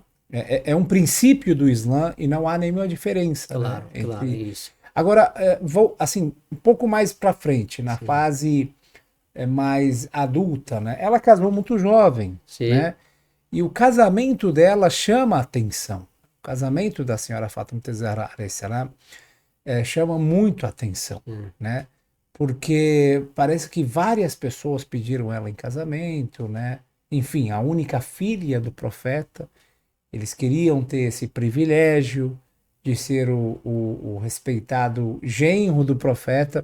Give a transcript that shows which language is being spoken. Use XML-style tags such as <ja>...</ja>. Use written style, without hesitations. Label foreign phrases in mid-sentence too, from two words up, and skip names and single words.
<pt>É um princípio do Islã e não há nenhuma diferença, né? Claro, claro, Entre. isso. Agora, vou assim, um pouco mais para frente, na Sim, fase mais adulta, né? Ela casou muito jovem, sim, né? E o casamento dela chama a atenção. O casamento da senhora Fátima Zahra</pt> <ar>عليه السلام,</ar> <pt>chama muito a atenção, sim, né? Porque parece que várias pessoas pediram ela em casamento, né? Enfim, a única filha do profeta, eles queriam ter esse privilégio de ser o respeitado genro do profeta.</pt>